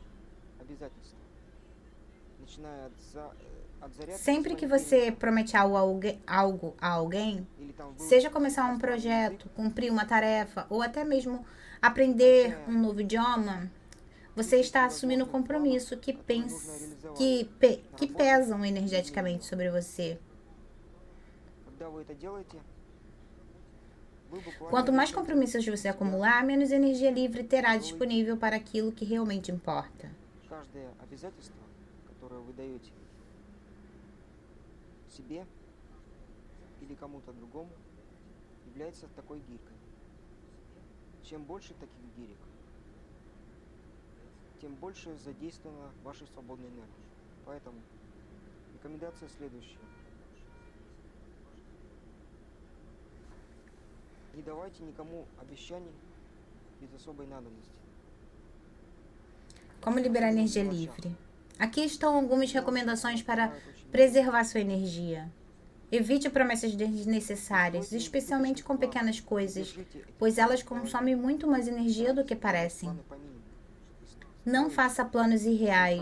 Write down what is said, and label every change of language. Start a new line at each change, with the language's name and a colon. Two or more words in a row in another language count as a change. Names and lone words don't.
Portuguese: Sempre que você promete algo a alguém, seja começar um projeto, cumprir uma tarefa ou até mesmo aprender um novo idioma, você está assumindo um compromisso que pesam energeticamente sobre você. Quanto mais compromissos você acumular, menos energia livre terá disponível para aquilo que realmente importa.
Russian: Себе или кому-то другому является такой гирькой. Чем больше таких гирек, тем больше задействовано вашей свободной энергии. Поэтому рекомендация следующая. Не давайте никому обещаний без особой надобности.
Portuguese: Como liberar energia livre? Aqui estão algumas recomendações para preservar sua energia. Evite promessas desnecessárias, especialmente com pequenas coisas, pois elas consomem muito mais energia do que parecem. Não faça planos irreais.